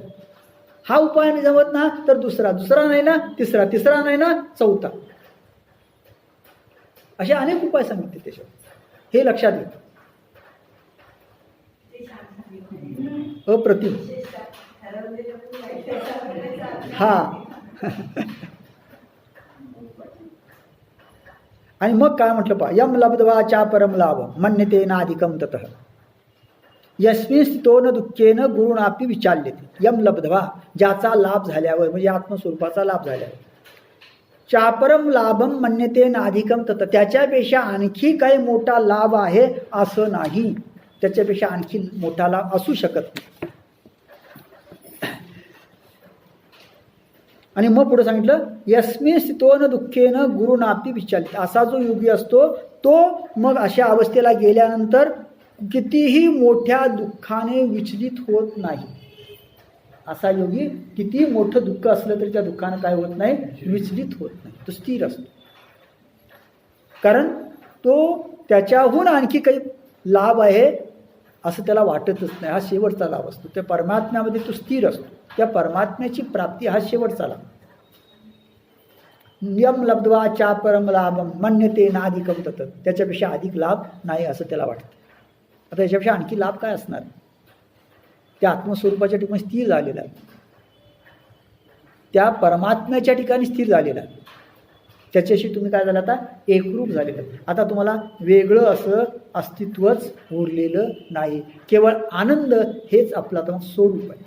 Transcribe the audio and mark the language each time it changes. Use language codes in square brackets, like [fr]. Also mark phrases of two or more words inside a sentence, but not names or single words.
[mr] हा उपाय नाही जमत ना तर दुसरा नाही ना तिसरा नाही ना चौथा, असे अनेक उपाय सांगितले त्याच्यावर, हे लक्षात घे. अप्रतिम. हा आणि मग काय म्हटलं पहा, [sa] यम लब्ध्वा चा परम लाभ मन्यते नाधिकम ततः, यस्मिन् स्थितो न दुःखेन गुरुणापि विचाल्यते. यम लब्ध्वा, [mr] ज्याचा लाभ झाल्यावर म्हणजे आत्मस्वरूपाचा लाभ झाल्यावर, [sa] चापरम लाभम मन्यते नाधिकम तत, [mr] त्याच्यापेक्षा आणखी काही मोठा लाभ आहे असं नाही, त्याच्यापेक्षा आणखी मोठा लाभ असू शकत नाही. आणि मग पुढे सांगितलं, [sa] यस्मिन् स्थितो न दुःखेन गुरुणापि विचालित, [mr] असा जो योगी असतो तो मग अशा अवस्थेला गेल्यानंतर कितीही मोठ्या दुःखाने विचलित होत नाही. असा योगी किती मोठं दुःख असलं तरी त्या दुःखानं काय होत नाही, विचलित होत नाही, तो स्थिर असतो. कारण तो त्याच्याहून आणखी काही लाभ आहे असं त्याला वाटतच नाही, हा शेवटचा लाभ असतो. त्या परमात्म्यामध्ये तो स्थिर असतो, त्या परमात्म्याची प्राप्ती हा शेवटचा लाभ. [sa] यम लब्ध्वा चा परम लाभम मन्यते नाधिकम तत, [mr] त्याच्यापेक्षा अधिक लाभ नाही असं त्याला वाटतं. आता याच्यापेक्षा आणखी लाभ काय असणार, त्या आत्मस्वरूपाच्या ठिकाणी स्थिर झालेला आहे, त्या परमात्म्याच्या ठिकाणी स्थिर झालेला आहे, त्याच्याशी तुम्ही काय झालं आता एकरूप झालेलं. आता तुम्हाला वेगळं असं अस्तित्वच उरलेलं नाही, केवळ आनंद हेच आपलं आता स्वरूप आहे.